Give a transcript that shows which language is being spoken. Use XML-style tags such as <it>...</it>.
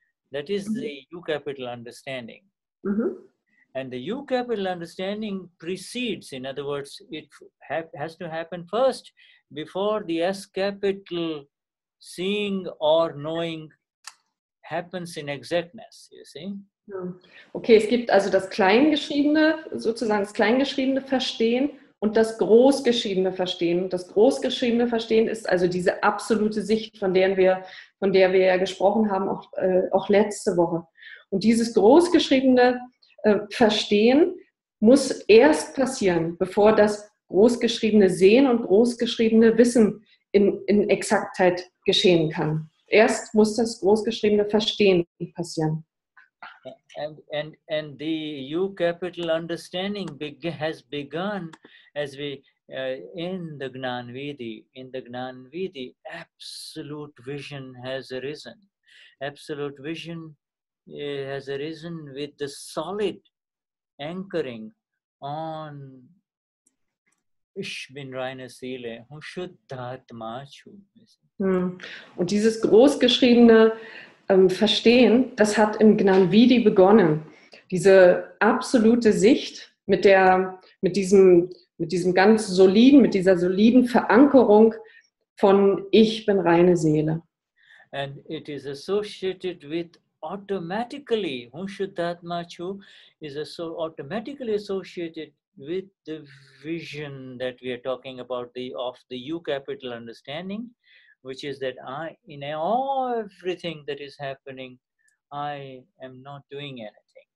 <en>That is the U capital understanding. And the U capital understanding precedes, in other words, it has to happen first before the S capital seeing or knowing happens in exactness, you see.</en> <de>Okay, es gibt also das Kleingeschriebene, sozusagen das kleingeschriebene Verstehen und das großgeschriebene Verstehen. Und das großgeschriebene Verstehen ist also diese absolute Sicht, von der wir ja gesprochen haben, auch letzte Woche. Und dieses großgeschriebene Verstehen muss erst passieren, bevor das großgeschriebene Sehen und großgeschriebene Wissen in Exaktheit geschehen kann. Erst muss das großgeschriebene Verstehen passieren.</de> <en>And the U capital understanding has begun as we in the Gnan Vidi. In the Gnan Vidi, absolute vision has arisen. Absolute vision has arisen with the solid anchoring on</en> <de>Ich bin reine Seele,</de> <gu>Shuddha Chu.</gu> <de>Und dieses großgeschriebene Verstehen, das hat im Gnan Vidi begonnen. Diese absolute Sicht mit diesem ganz soliden, mit dieser soliden Verankerung von Ich bin reine Seele.</de> <en>And it is associated with automatically,</en> <gu>Shuddha Chu</gu> <en>is automatically associated with the vision that we are talking about of the U capital understanding, which is that in everything that is happening, I am not doing anything.</en>